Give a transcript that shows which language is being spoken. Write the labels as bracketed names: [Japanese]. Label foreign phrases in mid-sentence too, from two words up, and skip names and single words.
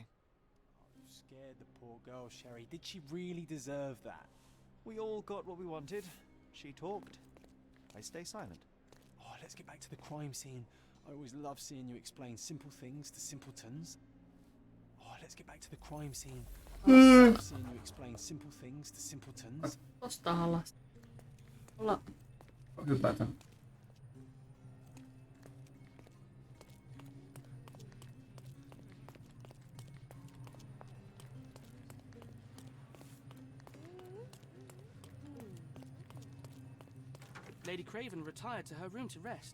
[English] You scared the poor girl, Sherry. Did she really deserve that? We all got what we wanted. She talked. I stay silent. Oh, let's get back to the crime scene. I always love seeing you explain simple things to simpletons. Oh, let's get back to the crime scene. I always love seeing you explain simple things to simpletons. [Finnish] Tosta alas. Olla. Hypätään. [English] Lady Craven retired to her room to rest.